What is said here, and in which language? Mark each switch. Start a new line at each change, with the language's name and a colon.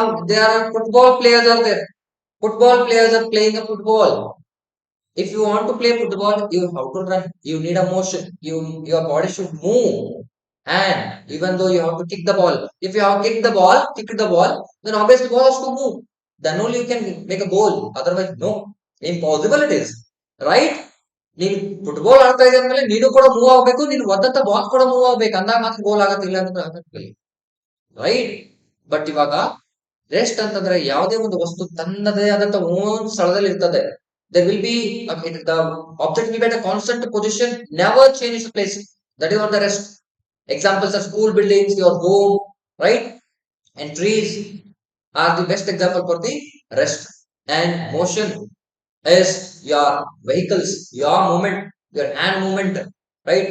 English: There are football players are there. Football players are playing a football. If you want to play football, you have to run. You need a motion. Your body should move. And even though you have to kick the ball, if you have kicked the ball, then obviously the ball has to move. Then only you can make a goal. Otherwise, no. Impossible it is. Right?
Kannada: ನೀನ್ football ಆಡ್ತಾ ಇದೆ ಅಂದ್ಮೇಲೆ ನೀನು ಕೂಡ move ಆಗ್ಬೇಕು, ನೀನು ಒದ್ದಂತ ball ಕೂಡ move ಆಗ್ಬೇಕು, ಅಂದಾಗ ಮಾತ್ರ ಗೋಲ್ ಆಗತ್ತಿಲ್ಲ ಅಂದ್ರೆ ಆಗತ್ತಿಲ್ಲ. ರೈಟ್? ಬಟ್ ಇವಾಗ ರೆಸ್ಟ್ ಅಂತಂದ್ರೆ ಯಾವುದೇ ಒಂದು ವಸ್ತು ತನ್ನದೇ ಆದಂತ ಓನ್ ಸ್ಥಳದಲ್ಲಿ ಇರ್ತದೆ.
English: There will be the object will be at a constant position, never change its place. That is what the rest. Examples are school buildings, your home, right? And trees are the best example for the rest. And motion is your vehicles, your movement, your hand movement, right?